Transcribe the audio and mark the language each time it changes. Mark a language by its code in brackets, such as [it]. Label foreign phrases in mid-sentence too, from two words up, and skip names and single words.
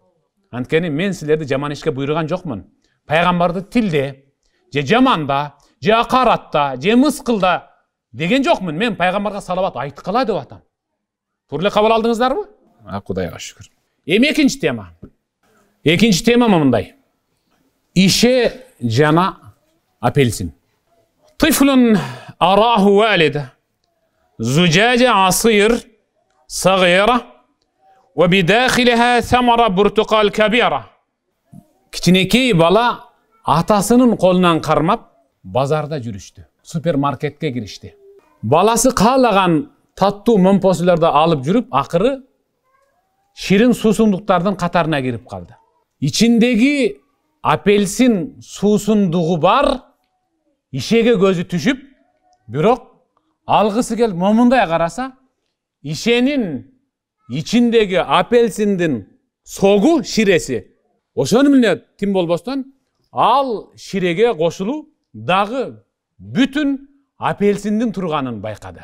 [ky] Анткени мен силерди жаман ишке буйруган жокмун. Пайгамбарды тилде, же жаманда, же акаратта, же мыскылда деген жокмун. Мен пайгамбарга салават айткыла деп атам. Турле кабыл алдыңыздарбы? Кудайга шүкүр. Эми экинчи тема. Экинчи тема мындай. Ише жана апельсин. [ar] طفل أراه والد. زجاجة عصير صغيرة وبداخلها ثمرة برتقال كبيرة. [ky] Кичинекей бала атасынын колунан кармап базарда жүрүштү. Супермаркетке киришти. Баласы каалаган таттуу момпосуларды алып жүрүп, акыры ширин суусундуктардын катарына кирип калды. Ичиндеги апельсин суусундугу бар, ишеге көзү түшүп, бирок алгысы келип момундай караса, ишенин ичиндеги апельсиндин согу, ширеси, ошону менен тим болбостон, ал ширеге кошулуп, дагы бүтүн апельсиндин турганын байкады.